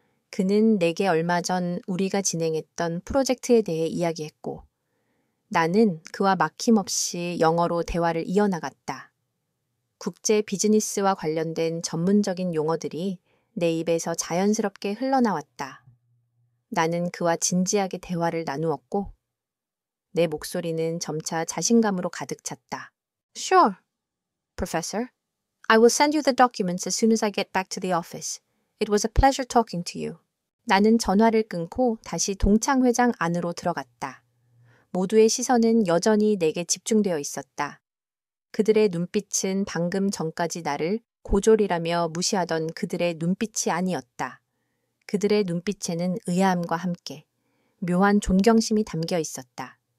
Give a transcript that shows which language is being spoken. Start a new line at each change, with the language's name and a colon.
Korean: 그는 내게 얼마 전 우리가 진행했던 프로젝트에 대해 이야기했고 나는 그와 막힘없이 영어로 대화를 이어나갔다. 국제 비즈니스와 관련된 전문적인 용어들이 내 입에서 자연스럽게 흘러나왔다. 나는 그와 진지하게 대화를 나누었고 내 목소리는 점차 자신감으로 가득 찼다.
English: Sure, Professor. I will send you the documents as soon as I get back to the office. It was a pleasure talking to you.
Korean: 나는 전화를 끊고 다시 동창회장 안으로 들어갔다. 모두의 시선은 여전히 내게 집중되어 있었다. 그들의 눈빛은 방금 전까지 나를 고졸이라며 무시하던 그들의 눈빛이 아니었다. 그들의 눈빛에는 의아함과 함께 묘한 존경심이 담겨 있었다.